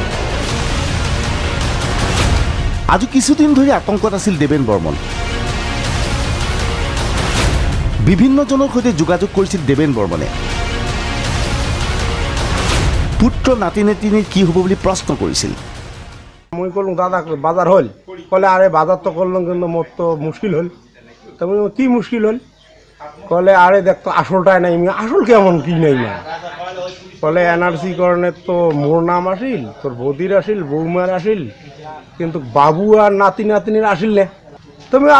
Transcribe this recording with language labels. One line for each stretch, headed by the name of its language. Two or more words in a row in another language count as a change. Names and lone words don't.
Assamese: আজি কিছুদিন ধৰি আতংকত আছিল দেবেন বৰ্মন বিভিন্নজনৰ সৈতে যোগাযোগ কৰিছিল দেবেন বৰ্মনে পুত্ৰ নাতি নাতিনীৰ কি হ'ব বুলি প্ৰশ্ন কৰিছিল মই ক'লো দাদা বাজাৰ হ'ল ক'লে
Rangpuri: আৰে বাজারতো করলাম কিন্তু মোর তো মুশকিল হল তবে কি মুশকিল হল কলে আরে দেখ তো আসলটাই নাই আসল কেমন কি নাই না কলে NRC করণে তো মোর নাম আসিল তোর বৌদির আসিল বৌমার আসিল কিন্তু বাবু আর নাতি নাতিনির আসিল না তুমি আরে